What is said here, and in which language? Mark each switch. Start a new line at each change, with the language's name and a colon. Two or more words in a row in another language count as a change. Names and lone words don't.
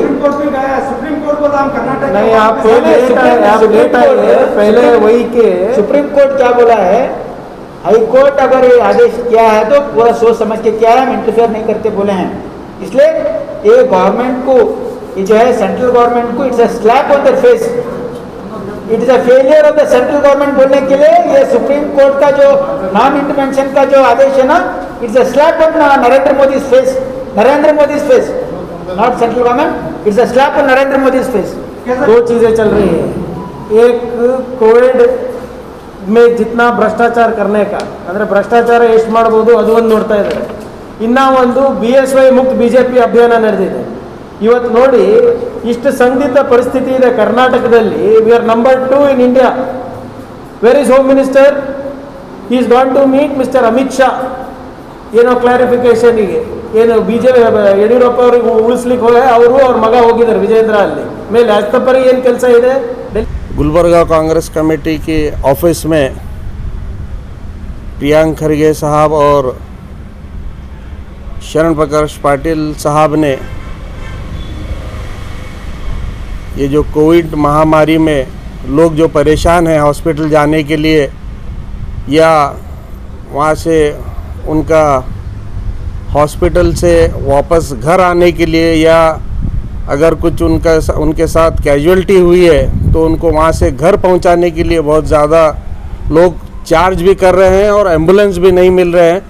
Hindi: सुप्रीम कोर्ट को काम करना नहीं, आप लेट आए, पहले वही के सुप्रीम कोर्ट क्या बोला है, हाई कोर्ट अगर ये आदेश किया है तो पूरा सोच समझ के किया है, हम इंटरफेयर नहीं करते बोले हैं. इसलिए ये गवर्नमेंट को, ये जो है
English: central government को it's a slap on the face, it is a failure of the central government
Hindi: बोलने के लिए ये सुप्रीम कोर्ट का जो
English: non intervention
Hindi: का जो आदेश है ना,
English: it's a slap on Narendra Modi face, Narendra Modi face, not central government, it's a slap on Narendra Modi face.
Hindi: दो चीज़ें चल रही है. एक कोविड में जितना ಭ್ರಷ್ಟಾಚಾರ करने का
Kannada: ಅಂದರೆ ಭ್ರಷ್ಟಾಚಾರ ಎಷ್ಟು ಮಾಡ್ಬೋದು ಅದು ಒಂದು ನೋಡ್ತಾ ಇದ್ದಾರೆ. ಇನ್ನೂ ಒಂದು BSY ಮುಕ್ತ BJP ಅಭಿಯಾನ ನಡೆದಿದೆ. ಇವತ್ತು ನೋಡಿ ಇಷ್ಟು ಸಂದಿಗ್ಧ ಪರಿಸ್ಥಿತಿ ಇದೆ ಕರ್ನಾಟಕದಲ್ಲಿ.
English: We are number 2 in India. Where is home minister? He is gone to meet Mister Amit Shah.
Kannada: ಏನೋ ಕ್ಲಾರಿಫಿಕೇಶನ್ಗೆ ಏನು ಯಡಿಯೂರಪ್ಪ ಅವ್ರಿಗೆ ಉಳಿಸ್ಲಿಕ್ಕೆ ಹೋಗಿ ಅವರು ಅವ್ರ ಮಗ ಹೋಗಿದ್ದಾರೆ ವಿಜೇಂದ್ರ ಅಲ್ಲಿ ಮೇಲೆ ಅಷ್ಟಪರಿ ಏನು ಕೆಲಸ ಇದೆ.
Hindi: गुलबर्गा कांग्रेस कमेटी के ऑफिस में प्रियांक खरगे साहब और शरण प्रकाश पाटिल साहब ने ये जो कोविड महामारी में लोग जो परेशान हैं हॉस्पिटल जाने के लिए या वहाँ से उनका हॉस्पिटल से वापस घर आने के लिए या अगर कुछ उनके साथ कैजुअल्टी हुई है तो उनको वहाँ से घर पहुँचाने के लिए बहुत ज़्यादा लोग चार्ज भी कर रहे हैं और एम्बुलेंस भी नहीं मिल रहे हैं.